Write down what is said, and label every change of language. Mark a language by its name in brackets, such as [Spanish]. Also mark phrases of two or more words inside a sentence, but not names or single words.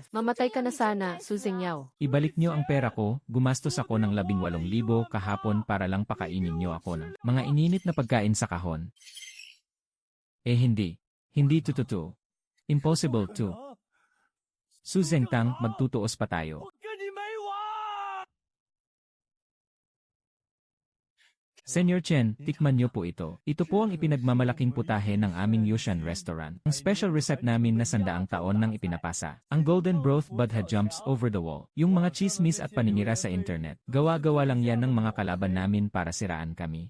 [Filipino] Mamatay ka na sana, Su Zeng Yao. Ibalik nyo ang pera ko, gumastos ako ng 18,000 kahapon para lang pakainin nyo ako ng mga ininit na pagkain sa kahon. Hindi. Hindi tututu. Impossible to. Su Zeng Tang, magtutuos pa tayo. [Chinese] 我跟你没完！ [Filipino] Senyor Chen, tikman niyo po ito. Ito po ang ipinagmamalaking putahe ng aming Yushan restaurant. Ang [English] special recipe [Filipino] namin na 100 taon nang ipinapasa. [English] Ang golden broth budha jumps over the wall. [Filipino] Yung mga chismis at paninira sa internet. Gawa-gawa lang yan ng mga kalaban namin para siraan kami.